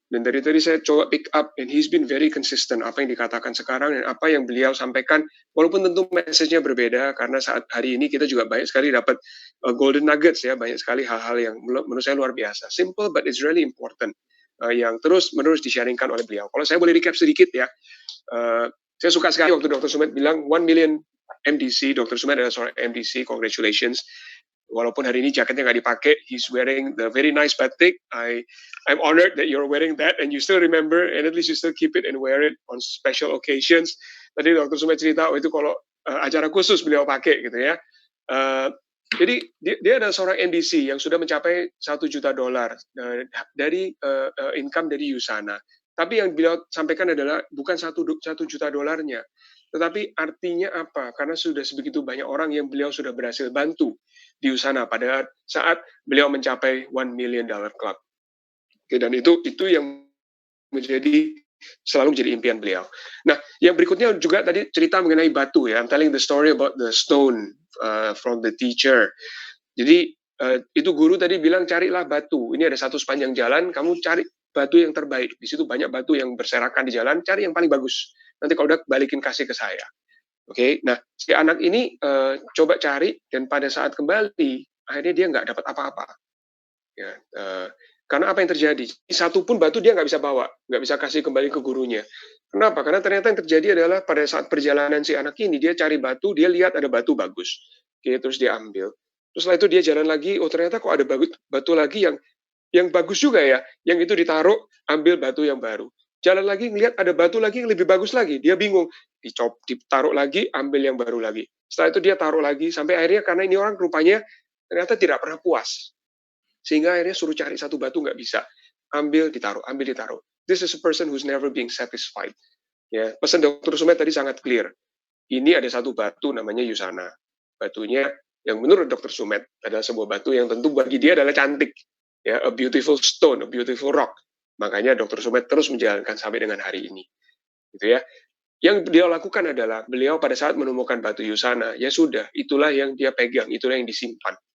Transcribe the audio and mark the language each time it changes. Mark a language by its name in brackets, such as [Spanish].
[Indonesian] Dan dari tadi saya coba pick up, [English] and he's been very consistent [Indonesian] apa yang dikatakan sekarang dan apa yang beliau sampaikan, walaupun tentu message-nya berbeda, karena saat hari ini kita juga banyak sekali dapat golden nuggets ya, banyak sekali hal-hal yang menurut saya luar biasa. [English] Simple but it's really important, [Indonesian] yang terus-menerus di-sharingkan oleh beliau. Kalau saya boleh recap sedikit ya, saya suka sekali waktu Dr. Sumet bilang 1 million MDC, Dr. Sumet adalah seorang MDC, congratulations. Walaupun hari ini jaketnya nggak dipakai, [English] he's wearing the very nice batik. I'm honored that you're wearing that and you still remember, and at least you still keep it and wear it on special occasions. [Indonesian] Tadi Dr. Sumet cerita, itu kalau acara khusus beliau pakai gitu ya. Jadi dia adalah seorang MDC yang sudah mencapai $1 juta dari income dari Yusana. Tapi yang beliau sampaikan adalah bukan $1 juta, tetapi artinya apa? Karena sudah sebegitu banyak orang yang beliau sudah berhasil bantu di Yusana pada saat beliau mencapai $1 million club. Oke, dan itu yang selalu menjadi impian beliau. Nah, yang berikutnya juga tadi cerita mengenai batu ya. [English] I'm telling the story about the stone from the teacher. [Indonesian] Jadi itu guru tadi bilang carilah batu. Ini ada satu sepanjang jalan, kamu cari batu yang terbaik. Di situ banyak batu yang berserakan di jalan, cari yang paling bagus. Nanti kalau udah balikin kasih ke saya. Oke, nah si anak ini coba cari dan pada saat kembali akhirnya dia nggak dapat apa-apa. Ya, karena apa yang terjadi? Satu pun batu dia nggak bisa bawa, nggak bisa kasih kembali ke gurunya. Kenapa? Karena ternyata yang terjadi adalah pada saat perjalanan si anak ini dia cari batu, dia lihat ada batu bagus, oke, terus dia ambil. Terus setelah itu dia jalan lagi, oh ternyata kok ada batu lagi yang bagus juga ya, yang itu ditaruh, ambil batu yang baru. Jalan lagi, ngelihat ada batu lagi yang lebih bagus lagi. Dia bingung. Ditaruh lagi, ambil yang baru lagi. Setelah itu dia taruh lagi, sampai akhirnya karena ini orang rupanya ternyata tidak pernah puas. Sehingga akhirnya suruh cari satu batu, nggak bisa. Ambil, ditaruh, ambil, ditaruh. [English] This is a person who's never being satisfied. [Indonesian] Ya, pesan Dr. Sumet tadi sangat clear. Ini ada satu batu namanya Yusana. Batunya yang menurut Dr. Sumet adalah sebuah batu yang tentu bagi dia adalah cantik. Ya, [English] a beautiful stone, a beautiful rock. [Indonesian] Makanya Dr. Sumet terus menjalankan sampai dengan hari ini. Gitu ya. Yang dia lakukan adalah beliau pada saat menemukan batu Yusana, ya sudah, itulah yang dia pegang, itulah yang disimpan.